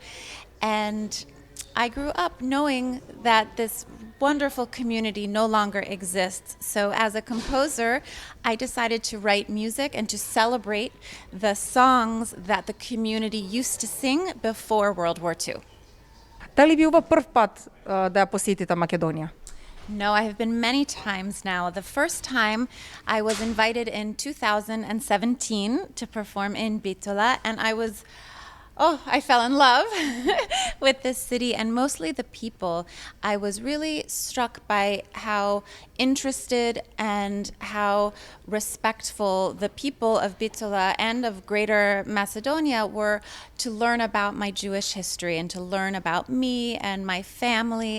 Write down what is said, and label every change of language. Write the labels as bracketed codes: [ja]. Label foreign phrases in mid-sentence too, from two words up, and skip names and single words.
[en] And I grew up knowing that this wonderful community no longer exists. So as a composer, I decided to write music and to celebrate the songs that the community used to sing before World War II. [mk] Дали би ова прв пат да ја посетите Македонија? [en] No, I have been many times now. The first time I was invited in 2017 to perform in Bitola, and I fell in love with this city and mostly the people. I was really struck by how interested and how respectful the people of Bitola and of Greater Macedonia were to learn about my Jewish history and to learn about me and my family.